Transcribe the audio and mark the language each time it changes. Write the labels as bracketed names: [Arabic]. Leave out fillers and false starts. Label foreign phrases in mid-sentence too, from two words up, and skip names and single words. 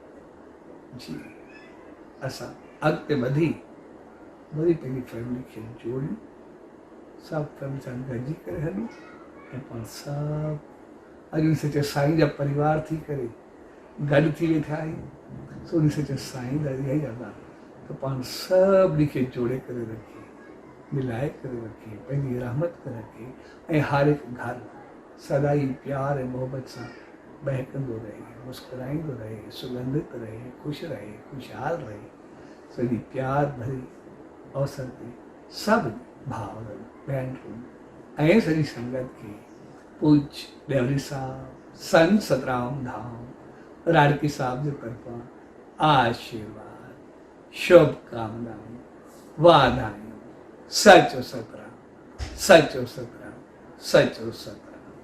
[Sindhi] जीअं असां अॻिते वधी वरी पंहिंजी फैमिली खे जोड़ियूं, सभु फैमिली सां गॾिजी करे हलूं, ऐं पाण सभु अॼु उन सचे साईं जा परिवार थी करे गॾु थी वेठा आहियूं। सो उन सचे साईं जा इहा ई अरदास त पाण सभिनी खे जोड़े करे रखे, मिलाए करे रखे, पंहिंजी रहमत करे रखे, ऐं हर हिकु घर सदाई प्यार ऐं मोहबत सां बहकंदो रहे, मुस्कुराईंदो रहे, सुगंधित रहे, ख़ुशि रहे, खुशहाल रहे। सॼी प्यार भरी अवसर ते सभु भाउरनि, भेनरुनि ऐं सॼी संगत खे पूज्य ॾेवरी साहब, संत सतराम धाम राड़की साहब जे तरफ़ां आशीर्वाद, शुभकामनाऊं, वाधायूं। सचो सतराम, सचो सतराम, सचो सतराम।